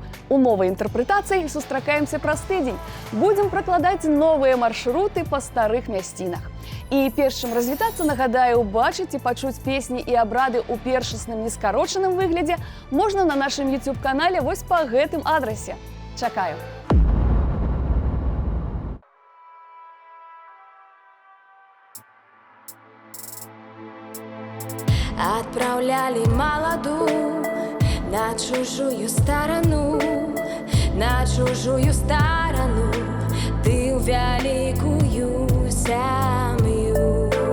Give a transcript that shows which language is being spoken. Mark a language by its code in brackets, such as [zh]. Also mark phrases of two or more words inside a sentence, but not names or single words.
[be] У новай інтэрпрэтацыі сустракаемся праз тыдзень. Будзем пракладаць новыя маршруты па старых мясцінах. І перш чым развітацца, нагадаю, убачыць і пачуць песні і абрады ў першасным нескарочаным выглядзе можна на нашым YouTube-канале вось па гэтым адрасе. Чакаю! [ru] Отправляли молоду на чужую сторону, ты в великую семью.